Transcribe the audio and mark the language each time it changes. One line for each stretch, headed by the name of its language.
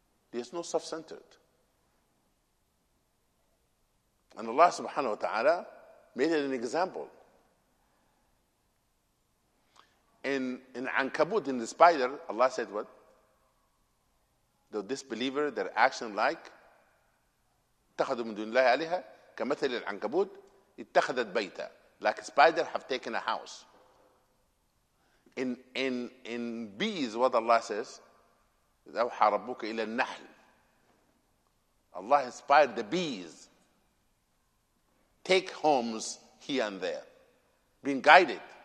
English: There's no self-centered. And Allah subhanahu wa ta'ala made it an example. In Ankabut, in the spider, Allah said what? The disbeliever, their action like
Arabic: اتخذوا من دون الله آلهة كمثل العنكبوت اتخذت بيتا.
English: Like a spider have taken a house. In bees, what Allah says,
Arabic: أوحى ربك إلى النحل.
English: Allah inspired the bees take homes here and there, being guided.